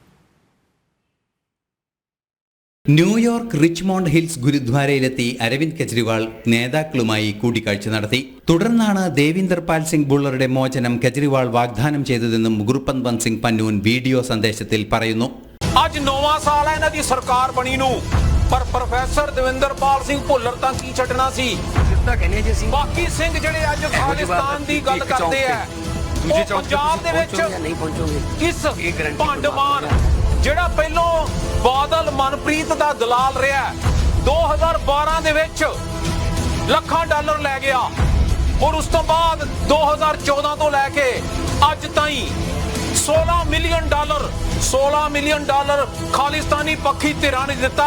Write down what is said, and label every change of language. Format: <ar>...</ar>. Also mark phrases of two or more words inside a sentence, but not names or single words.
<ml>ന്യൂയോർക്ക് റിച്ച്മോണ്ട് ഹിൽസ് ഗുരുദ്വാരയിലെത്തി അരവിന്ദ് കെജ്രിവാൾ നേതാക്കളുമായി കൂടിക്കാഴ്ച നടത്തി. തുടർന്നാണ് ദേവിന്ദർ പാൽ സിംഗ് ബുള്ളറുടെ മോചനം കെജ്രിവാൾ വാഗ്ദാനം ചെയ്തതെന്നും ഗുർപത്വന്ത് സിംഗ് പന്നൂൻ വീഡിയോ സന്ദേശത്തിൽ പറയുന്നു.</ml> <pa>ਅੱਜ 9ਵਾਂ ਸਾਲ ਹੈ ਇਹਨਾਂ ਦੀ ਸਰਕਾਰ ਬਣੀ ਨੂੰ, ਪਰ ਪ੍ਰੋਫੈਸਰ ਦਵਿੰਦਰ ਪਾਲ ਸਿੰਘ ਭੁੱਲਰ ਤਾਂ ਕੀ ਛੱਡਣਾ ਸੀ। ਬਾਕੀ ਸਿੰਘ ਜਿਹੜੇ ਅੱਜ ਖਾਲਿਸਤਾਨ ਦੀ ਗੱਲ ਕਰਦੇ ਆ, ਉਹ ਪੰਜਾਬ ਦੇ ਵਿੱਚ ਕਿਸ ਭੰਡਮਾਨ ਜਿਹੜਾ ਪਹਿਲੋਂ ਬਾਦਲ ਮਨਪ੍ਰੀਤ ਦਾ ਦਲਾਲ ਰਿਹਾ 2012 ਦੇ ਵਿੱਚ ਲੱਖਾਂ ਡਾਲਰ ਲੈ ਗਿਆ, ਔਰ ਉਸ ਤੋਂ ਬਾਅਦ 2014 ਤੋਂ ਲੈ ਕੇ ਅੱਜ ਤਾਈਂ $16 ਮਿਲੀਅਨ ਖਾਲਿਸਤਾਨੀ ਪੱਖੀ ਧਿਰਾਂ ਨੇ ਦਿੱਤਾ।</pa>